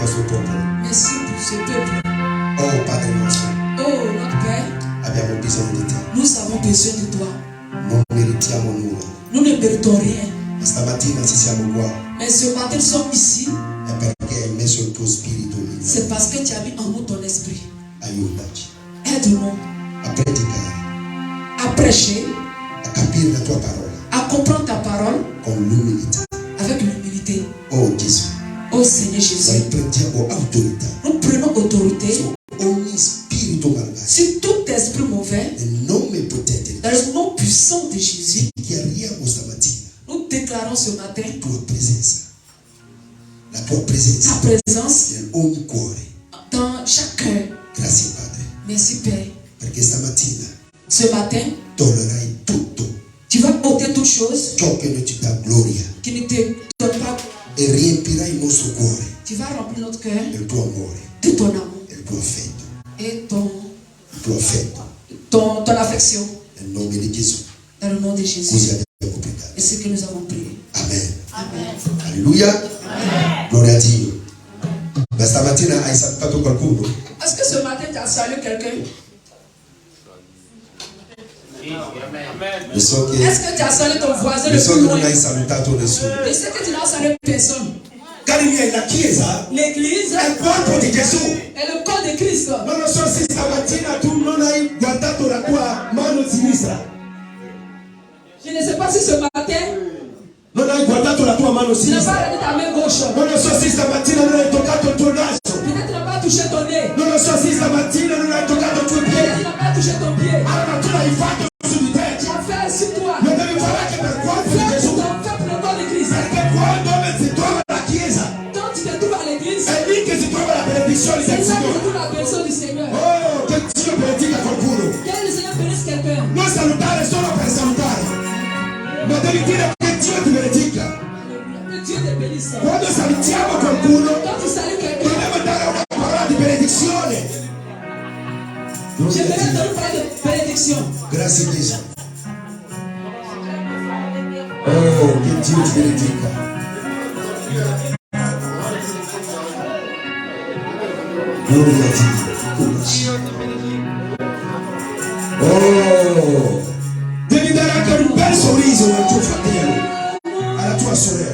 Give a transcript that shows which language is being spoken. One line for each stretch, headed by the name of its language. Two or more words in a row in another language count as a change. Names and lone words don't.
Italian: popolo.
French: Merci pour ce peuple.
Italian: Oh Padre nostro,
French: Oh notre Père,
Italian: abbiamo bisogno di te.
French: nous avons besoin de toi.
Italian: Non meritiamo nulla.
French: Nous ne méritons rien.
Italian: Ma stamattina se siamo qua
French: Mais ce matin, nous sommes ici.
Italian: è perché hai messo il tuo spirito in
French: C'est
Italian: noi.
French: parce que tu as mis en nous ton esprit.
Italian: Aiutaci
French: Aide-nous
Italian: a predicare,
French: à prêcher,
Italian: a capire la tua parola
French: à comprendre ta parole
Italian: con l'umiltà.
French: avec l'humilité.
Italian: Oh Gesù,
French: Oh Seigneur
Italian: noi
French: Jésus,
Italian: prendiamo autorità
French: nous prenons autorité
Italian: su ogni spirito malvagio.
French: sur tout esprit mauvais.
Italian: Nel nome potente di
French: Dans le nom puissant de Jésus,
Italian: dichiariamo stamattina
French: nous déclarons ce matin
Italian: la tua presenza
French: ta présence
Italian: in ogni cuore.
French: dans chaque cœur.
Italian: Grazie Padre,
French: Merci Père.
Italian: perché stamattina
French: Ce matin,
Italian: toglierai tutto
French: tu vas ôter toutes choses
Italian: ciò che non ci dà gloria
French: qui ne te donnent pas.
Italian: e riempirai il nostro cuore
French: Tu vas remplir notre cœur
Italian: del tuo amore
French: de ton amour
Italian: e il tuo affetto,
French: et ton affection.
Italian: nel nome di Gesù.
French: Dans le nom de
Italian: Così
French: Jésus.
Italian: abbiamo pregato.
French: Et ce que nous avons prié.
Italian: Amen.
French: Amen.
Italian: Alleluia. Gloria a Dio. Ma stamattina hai salutato qualcuno?
French: Est-ce que ce matin tu as salué quelqu'un?
Italian: So che
French: Est-ce que tu as salué ton voisin le
Italian: so
French: plus
Italian: che
French: loin?
Italian: non hai salutato nessuno.
French: Je sais que tu n'as salué personne.
Italian: Cari miei, la Chiesa
French: L'église
Italian: è il corpo di Gesù.
French: est le corps de Christ.
Italian: Non lo so se stamattina tu non hai guardato la tua mano sinistra.
French: Je ne sais pas si ce matin
Italian: Non hai guardato la tua mano
French: tu n'as pas
Italian: sinistra.
French: regardé ta main gauche.
Italian: Non lo so se stamattina non hai toccato il tuo naso.
French: Peut-être tu n'as pas touché ton nez.
Italian: Non lo so se stamattina non hai toccato il tuo
French: Peut-être tu
Italian: piede.
French: n'as pas touché ton pied.
Italian: Allora tu l'hai fatto su di te.
French: Tu as fait sur toi.
Italian: Lo devi fare anche per il corpo di
French: Fais
Italian: Gesù.
French: pour le corps de Christ.
Italian: Perché quando si trova la Chiesa
French: Quand tu te trouves à l'église,
Italian: è lì che si trova la benedizione
French: c'est
Italian: del
French: là que se
Italian: Signore.
French: trouve la bénédiction du Seigneur.
Italian: Oh, che Dio benedica qualcuno.
French: Que le Seigneur bénisse quelqu'un.
Italian: Non salutare solo per salutare, ma devi dire che Dio ti benedica.
French: Que Dieu te bénisse.
Italian: Quando salutiamo qualcuno,
French: Quand tu salues quelqu'un,
Italian: dobbiamo dare una parola di benedizione.
French: je vais te donner une parole de bénédiction.
Italian: Grazie Gesù. Oh, che Dio ti benedica. Gloria a Dio. Oh, devi dare anche un bel sorriso al tuo fratello, alla tua sorella.